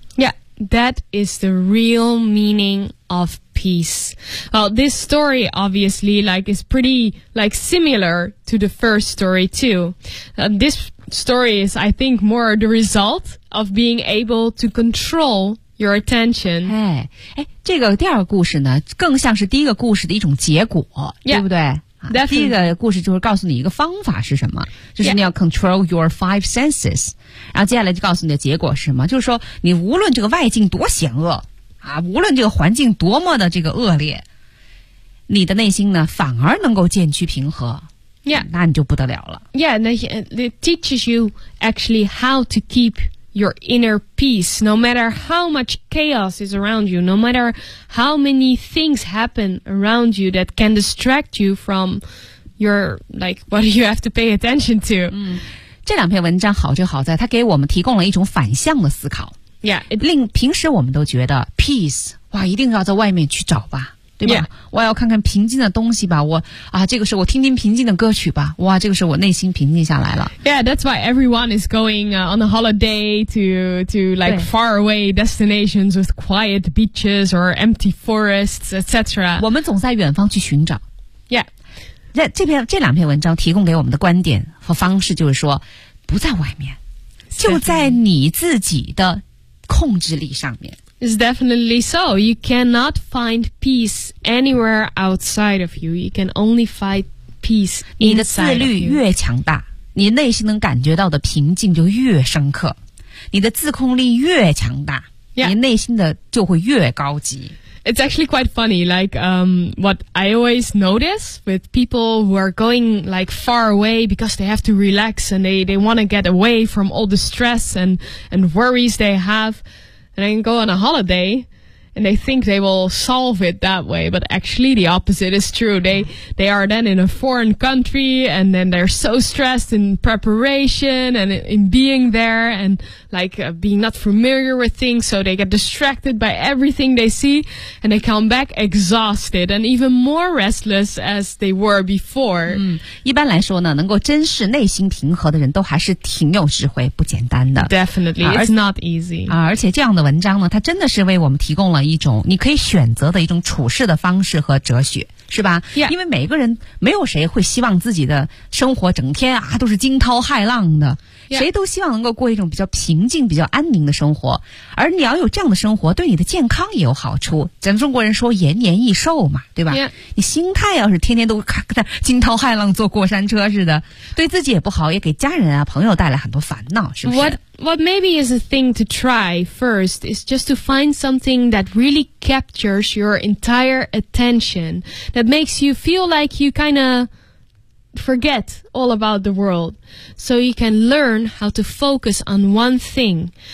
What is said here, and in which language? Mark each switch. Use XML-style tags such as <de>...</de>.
<en>Yeah, that is the real meaning of peace Well, this story obviously like is pretty like similar to the first story too、this story is I think more the result of being able to controlYour attention.</en> <zh>哎，这个第二个故事呢，更像是第一个故事的一种结果，</zh> <en>yeah,</en> <zh>对不对？</zh> <en>Definitely.</en> <zh>第一个故事就是告诉你一个方法是什么，就是你要</zh> <en>control your five senses，</en> <zh>然后接下来就告诉你的结果是什么，就是说你无论这个外境多险恶啊，无论这个环境多么的这个恶劣，你的内心呢反而能够渐趋平和。</zh> <en>Yeah，</en> <zh>那你就不得了了。</zh> <en>Yeah， it teaches you actually how to keep. Your inner peace, no matter how much chaos is around you, no matter how many things happen around you that can distract you from your, like, what you have to pay attention to.、</en> <zh>嗯、这两篇文章好就好在它给我们提供了一种反向的思考。</zh> <en>Yeah.</en> <zh>平时我们都觉得</zh> <en>peace,</en> <zh>哇一定要在外面去找吧。对吧、</zh> <en>yeah.</en> <zh>我要看看平静的东西吧我啊这个时候我听听平静的歌曲吧哇这个时候我内心平静下来了。</zh> <en>Yeah, that's why everyone is going、on a holiday to like far away destinations with quiet beaches or empty forests, etc.</en> <zh>我们总在远方去寻找。</zh> <en>Yeah.</en> <zh>这两篇文章提供给我们的观点和方式就是说不在外面就在你自己的控制力上面。</zh> <en>It's definitely so. You cannot find peace anywhere outside of you. You can only find peace inside.</en> <zh>你的自律越强大，你内心能感觉到的平静就越深刻。你的自控力越强大，</zh> <en>yeah.</en> <zh>你内心的就会越高级。</zh> <en>It's actually quite funny. Like, what I always notice with people who are going like far away because they have to relax and they want to get away from all the stress and worries they have. And then go on a holiday, and they think they will solve it that way. But actually, the opposite is true. They are then in a foreign country, and then they're so stressed in preparation and in being there, and like、being not familiar with things. So they get distracted by everything they see, and they come back exhausted and even more restless as they were before.</en> <zh>嗯，一般来说呢，能够珍视内心平和的人都还是挺有智慧，不简单的。</zh> <en>Definitely, it's not easy.</en> <zh>而且这样的文章呢，它真的是为我们提供了。一种你可以选择的一种处事的方式和哲学是吧、</zh> <en>yeah.</en> <zh>因为每个人没有谁会希望自己的生活整天啊都是惊涛骇浪的、</zh> <en>yeah.</en> <zh>谁都希望能够过一种比较平静比较安宁的生活而你要有这样的生活对你的健康也有好处咱们中国人说延年益寿嘛对吧、</zh> <en>yeah.</en> <zh>你心态要是天天都惊涛骇浪坐过山车似的对自己也不好也给家人啊朋友带来很多烦恼是不是</zh> <en>What maybe is a thing to try first is just to find something that really captures your entire attention, that makes you feel like you kind of forget all about the world. So you can learn how to focus on one thing.</en>